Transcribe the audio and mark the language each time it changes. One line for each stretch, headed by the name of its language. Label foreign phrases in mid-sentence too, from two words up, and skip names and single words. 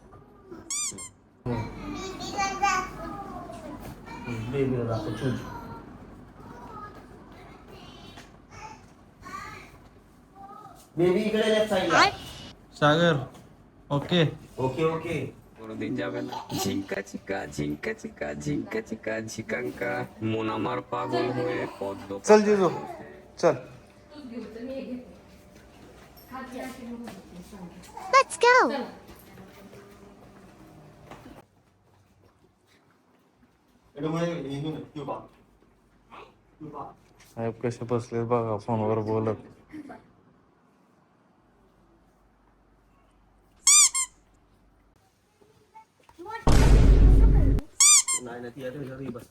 Marathi: बेबीला दाखव शूज. बेबी इकडे लेफ्ट साईडला. सागर ओके ओके ओके.
Bangla: ঝিঙ্কা চিকা ঝিঙ্কা চিকা ঝিঙ্কা চিকা ঝিকাঙ্কা মন আমার পাগল হয়ে পদ্ম
Marathi: चल जिजू चल.
English: Let's go.
Marathi: साहेब कसे बसले बघा फोनवर बोलत. नाही ना ती आता घरी बसते.